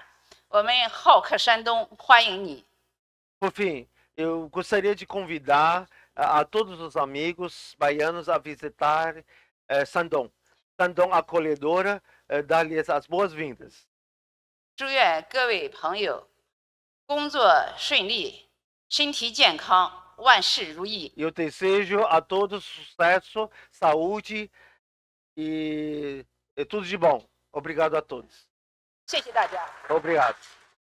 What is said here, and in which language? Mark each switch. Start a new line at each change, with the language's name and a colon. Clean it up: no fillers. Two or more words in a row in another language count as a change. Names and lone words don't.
Chinese: 我们好客山东，欢迎你。
Portuguese: Por fim, eu gostaria de convidar a todos os amigos baianos a visitar Shandong. Shandong acolhedora, dar-lhes as boas-vindas.
Chinese: 祝愿各位朋友工作顺利，身体健康，万事如意。
Portuguese: Eu desejo a todos sucesso, saúde e tudo de bom. Obrigado a todos.
Chinese: 谢谢大家。
Portuguese: Obrigado.